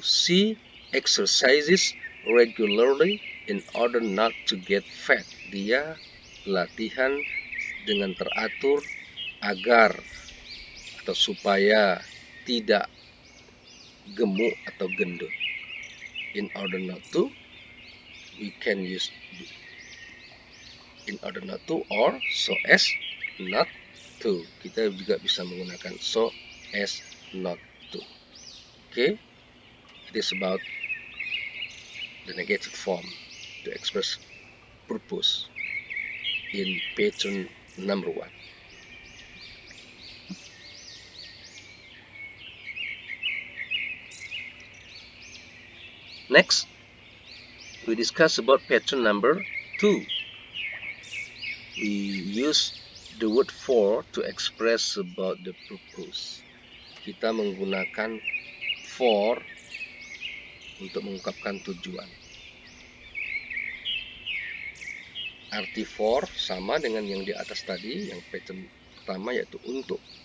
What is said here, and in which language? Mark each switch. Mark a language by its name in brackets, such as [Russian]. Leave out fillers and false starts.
[English] She exercises regularly in order not to get fat. [Indonesian] Dia latihan dengan teratur agar atau supaya tidak gemuk atau gendut. [English] In order not to, we can use in order not to or so as not to. [Indonesian] Kita juga bisa menggunakan so as not to. [English] Okay, it is about the negative form to express purpose in pattern number 1. Next, we discuss about pattern number 2. We use the word for to express about the purpose. [Indonesian] Kita menggunakan for untuk mengungkapkan tujuan. Arti for sama dengan yang di atas tadi, yang pattern pertama yaitu untuk.